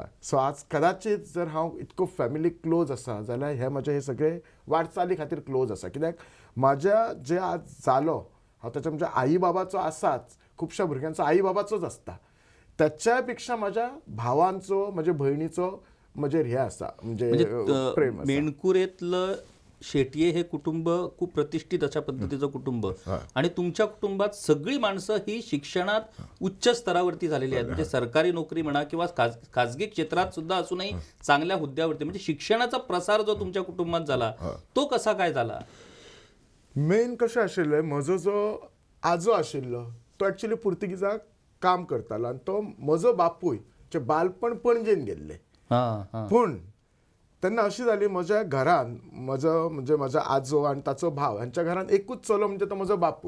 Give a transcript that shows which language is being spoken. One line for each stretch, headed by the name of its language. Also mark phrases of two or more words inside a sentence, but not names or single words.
Konkani: सो आज कदाचित जर हांव इतको
English: family close
Konkani: आसा जाल्यार हे म्हजे हे सगळे वाटचाली खातीर क्लोज आसा. कित्याक म्हाज्या जे आज जालो हांव ताच्या म्हणजे आई बाबाचो आसाच, खुबश्या भुरग्यांचो आई बाबाचोच आसता, त्याच्या पेक्षा माझ्या भावांचो, म्हज्या भयणीचो म्हणजे हे आसा, म्हणजे प्रेम.
Marathi: मेणकुरेतलं शेट्ये हे कुटुंब खूप प्रतिष्ठित अशा पद्धतीचं कुटुंब आणि तुमच्या कुटुंबात सगळी माणसं ही शिक्षणात उच्च स्तरावरती झालेली आहेत. म्हणजे सरकारी नोकरी म्हणा किंवा खाजगी क्षेत्रात सुद्धा असूनही चांगल्या हुद्द्यावरती. म्हणजे शिक्षणाचा प्रसार जो तुमच्या कुटुंबात झाला तो कसा काय झाला?
Konkani: मेन कशें आशिल्लें, म्हजो जो आजो आशिल्लो तो ॲक्च्युली पुर्तुगीजाक काम करतालो आनी तो म्हजो बापूय जे बालपण पणजेन गेल्ले. पूण तेन्ना अशी जाली म्हज्या घरान म्हजो म्हणजे म्हजो आजो आनी ताचो भाव हांच्या घरान एकूच चलो म्हणजे तो म्हजो बापूय.